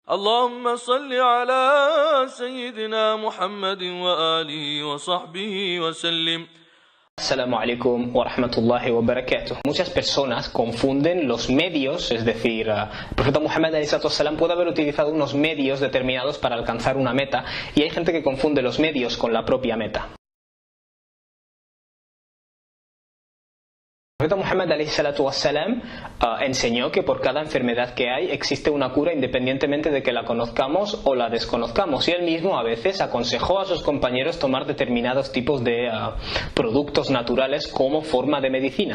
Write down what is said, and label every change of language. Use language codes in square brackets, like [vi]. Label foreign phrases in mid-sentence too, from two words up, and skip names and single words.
[ar] اللهم صل على سيدنا محمد وآله وصحبه وسلم. السلام عليكم ورحمة الله وبركاته. [es] Muchas personas confunden los medios, es decir, el profeta Muhammad ﷺ puede haber utilizado unos medios determinados para alcanzar una meta, y hay gente que confunde los medios con la propia meta. El profeta Muhammad ﷺ enseñó que por cada enfermedad que hay existe una cura independientemente de que la conozcamos o la desconozcamos, y él mismo a veces aconsejó a sus compañeros tomar determinados tipos de productos naturales como forma de medicina.